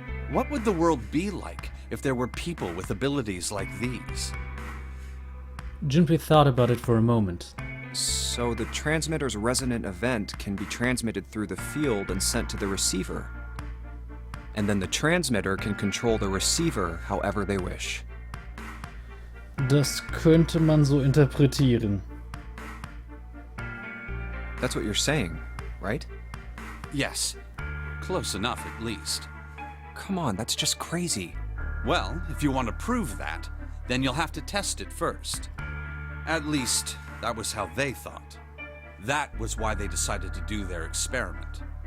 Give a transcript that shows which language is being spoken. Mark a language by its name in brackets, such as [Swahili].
[English] What would the world be like if there were people with abilities like these? Junpei thought about it for a moment. So the transmitter's resonant event can be transmitted through the field and sent to the receiver. And then the transmitter can control the receiver however they wish. [German] Das könnte man so interpretieren. [English] That's what you're saying, right? Yes, close enough at least. Come on, that's just crazy. Well, if you want to prove that, then you'll have to test it first. At least, that was how they thought. That was why they decided to do their experiment.